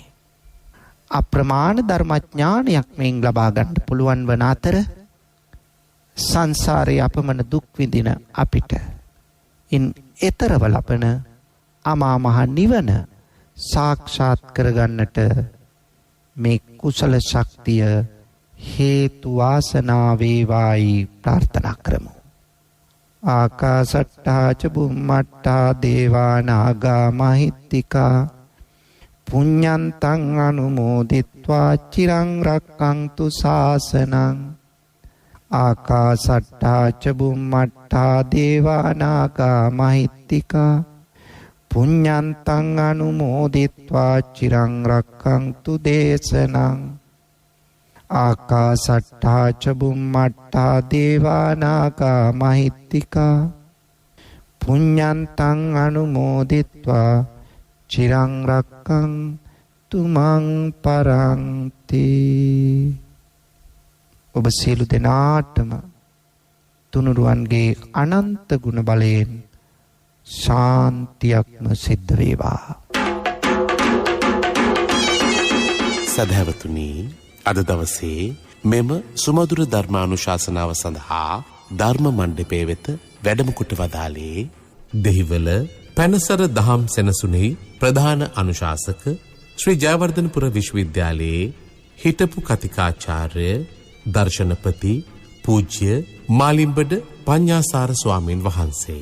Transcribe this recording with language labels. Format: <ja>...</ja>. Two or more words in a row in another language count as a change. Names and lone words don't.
<si>අප්‍රමාණ ධර්මඥානයක් මෙයින් ලබා ගන්න පුළුවන් වන අතර සංසාරයේ අපමණ දුක් විඳින අපිට ඉන් එතරව ලබන අමා මහ නිවන සාක්ෂාත් කරගන්නට මේ කුසල ශක්තිය හේතු වාසනා වේවායි ප්‍රාර්ථනා කරමු.</si> <pi>ආකාසට්ටා ච බුම්මට්ටා දේවා නාග මහිත්‍තිකා පුඤ්ඤන්තං අනුමෝදිත්වා චිරං රක්ඛන්තු ශාසනං. ආකාසට්ටා ච බුම්මට්ටා දේවා නාග මහිත්‍තිකා පුඤ්ඤන්තං අනුමෝදිත්වා චිරං රක්ඛන්තු දේශනං. ආකාසට්ටා ච බුම්මට්ටා දේවා නාග මහිත්‍තිකා පුඤ්ඤන්තං අනුමෝදිත්වා චිරං රක්ඛන්තු මං පරන්ති.</pi> <si>ඔබ සියලු දෙනාටම තුනුරුවන්ගේ අනන්ත ගුණ බලයෙන් ශාන්තියක්ම සිද්ධ වේවා. සදහැවතුනි, අද දවසේ මෙම සුමధుර ධර්මානුශාසනාව සඳහා ධර්ම මණ්ඩපයේ වෙත වැඩම කොට වදාළේ දෙහිවල පැනසර දහම් සෙනසුනේ ප්‍රධාන අනුශාසක ශ්‍රී ජයවර්ධනපුර විශ්වවිද්‍යාලයේ හිටපු කතිකාචාර්ය දර්ශනපති පූජ්‍ය මාලිම්බඩ පඤ්ඤාසාර ස්වාමීන් වහන්සේ.</si>